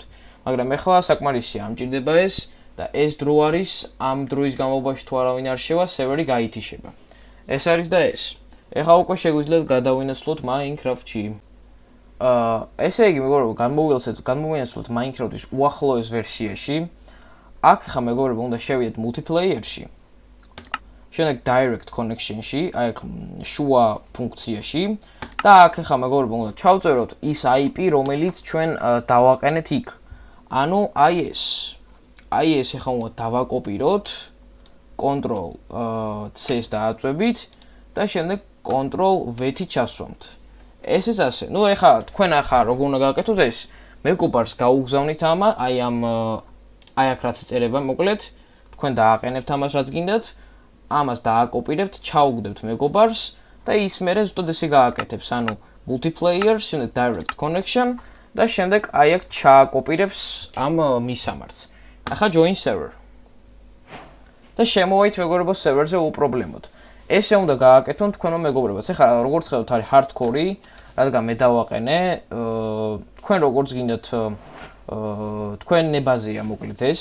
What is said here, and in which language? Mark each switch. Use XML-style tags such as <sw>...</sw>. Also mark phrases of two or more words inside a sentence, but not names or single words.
<ka>მაგრამ ეხლა საკმარისია, ამჭირდება ეს და ეს დრო არის, ამ დროის განმავლობაში თუ არავინ არ შევა, სერვერი გაითიშება. ეს არის და ეს. ეხლა უკვე შეგვიძლიათ გადავინაცვლოთ Minecraft-ში. ესე იგი მეგობრებო, განმოვინაცვლოთ Minecraft-ის უახლოეს ვერსიაში. აქ ხა მეგობრებო უნდა შევიდეთ multiplayer-ში. შემდეგ</ka> <en>direct connection-</en> <ka>ში, აი აქ შუა ფუნქციაში და აქ ხა მეგობრებო უნდა ჩავწეროთ ის IP, რომელიც ჩვენ დავაყენეთ იქ. ანუ აი ეს ხა უნდა დავაკოპიროთ,</ka> <en>control C-</en> <ka>ს დააწვევით და შემდეგ</ka> <en>control V-</en> <ka>ით ჩასვამთ. ეს ასე. ნუ ეხა თქვენ ახლა როგორ უნდა გააკეთოთ ეს? მეგობარს გაუგზავნით აი აქ რაც წერება, მოკლედ, თქვენ დააყენებთ ამას რაც გინდათ, ამას დააკოპირებთ, ჩაუგდებთ მეგობარს და ის მერე ზუსტად ესე გააკეთებს, ანუ multiplayer, შემდეგ</ka> <en>direct connection</en> <ka>და შემდეგ აი აქ ჩააკოპირებს ამ მისამართს. ახლა</ka> <en>join server.</en> <ka>და შემოვიდეთ მეგობრებო სერვერზე უპრობლემოდ. ესე უნდა გააკეთონ თქვენო მეგობრებაც. ეხლა როგორც ხედავთ არის hardcore, რადგან მე დავაყენე, თქვენ როგორც გინდათ თქვენ ნებაზეა მოკლედ ეს.</ka>